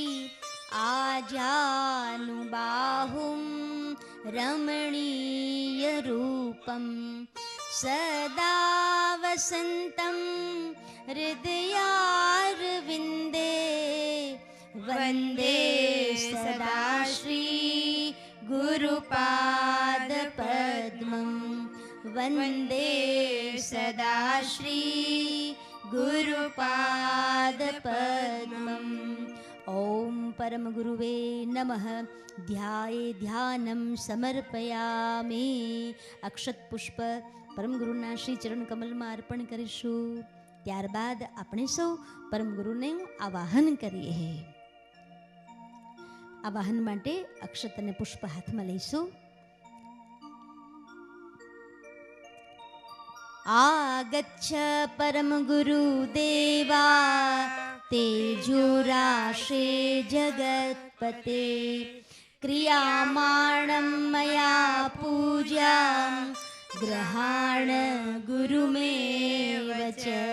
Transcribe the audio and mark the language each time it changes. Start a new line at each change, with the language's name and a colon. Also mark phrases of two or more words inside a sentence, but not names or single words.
Sanskrit: आजानुबाहुं रमणीयरूपं सदा वसन्तं हृदयारविन्दे वन्दे सदा श्रीगुरुपादपद्मम् वन्दे सदा श्रीगुरुपादपद्मम्। ॐ परमगुरुवे नमः। ध्याये ध्यानं समर्पयामि।
Gujarati: अक्षतपुष्प પરમગુરુના શ્રી ચરણ કમલમાં અર્પણ કરીશું. ત્યારબાદ આપણે સૌ પરમગુરુને આવાહન કરીએ. આવાહન માટે અક્ષત અને પુષ્પ હાથમાં લઈશું.
Sanskrit: આગચ્છ પરમ ગુરુદેવા તેજોરાશે જગત્પતે ક્રિયામાણં મયા પૂજા ગ્રહાણ ગુરુમેવ ચ.